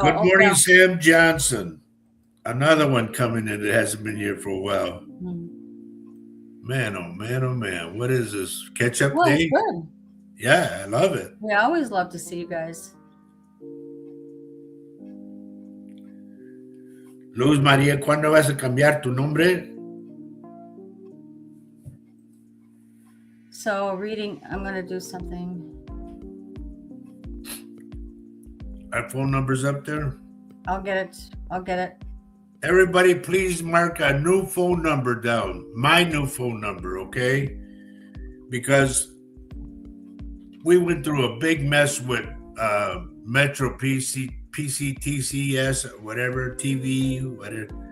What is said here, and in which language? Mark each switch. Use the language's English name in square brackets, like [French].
[English] good morning, Sam Johnson. Another one coming in that hasn't been here for a while. Mm-hmm. Man, oh man, oh man. What is this? Catch up day? It's good. Yeah, I love it. We always love to see you guys. [Spanish] Luz María, ¿cuándo vas a cambiar tu nombre? [English] So reading, I'm going to do something. Our phone number's up there. I'll get it. Everybody, please mark a new phone number down. My new phone number, okay? Because we went through a big mess with Metro PCTCS, whatever, TV, whatever.